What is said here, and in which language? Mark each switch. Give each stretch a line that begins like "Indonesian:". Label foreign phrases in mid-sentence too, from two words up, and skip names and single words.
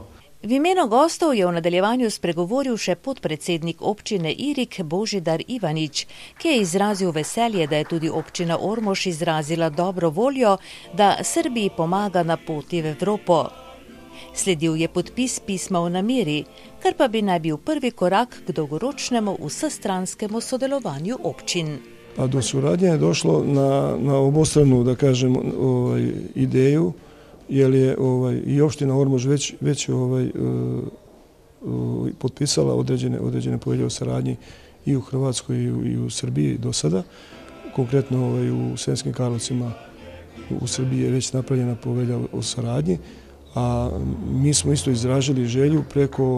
Slovenian: V imenu gostov je v nadaljevanju spregovoril še podpredsednik občine Irig Božidar Ivanič, ki je izrazil veselje, da je tudi občina Ormož izrazila dobro voljo, da Srbiji pomaga na poti v Evropo. Sledil je podpis pisma o nameri, kar pa bi naj bil prvi korak k dolgoročnemu vsestranskemu sodelovanju občin.
Serbian: Pa do suradnje je došlo na obostranu, da kažem, ideju, jer je i opština Ormož već potpisala određene povelje o saradnji i u Hrvatskoj i u Srbiji do sada. Konkretno u Sremskim Karlovcima u Srbiji je već napravljena povelja o saradnji, a mi smo isto izražili želju preko